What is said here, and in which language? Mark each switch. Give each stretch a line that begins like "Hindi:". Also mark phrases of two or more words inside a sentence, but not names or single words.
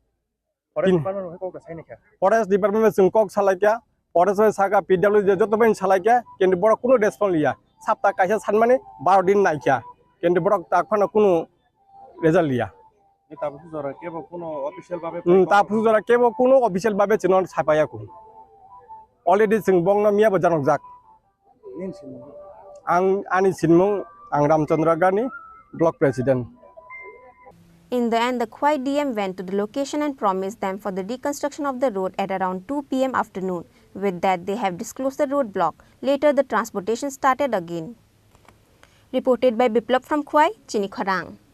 English: forest department
Kok Borok: जों कक सालायका फरेस्ट सागा पीडब्ल्यूडी जतबेन सालायका किन्तु बरक कुनु रेसपन्स लिया साप्ता काइसा सान माने 12 दिन नायका किन्तु बरक ताखना कुनु रिजल्ट लिया ताफुजरा केबो कुनु अफिशियल भाबे ताफुजरा केबो कुनु अफिशियल भाबे चिनन सापायाकु अलरेडी जों बंगना मियाबो जानक जाक आं आनि सिनमुं आं रामचंद्र गार्डनि
English: block president In the end, the Khwai DM went to the location and promised them for the reconstruction of the road at around 2 p.m. afternoon. With that, they have disclosed the roadblock. Later, the transportation started again. Reported by Biplab from Khwai, Chini Khorang.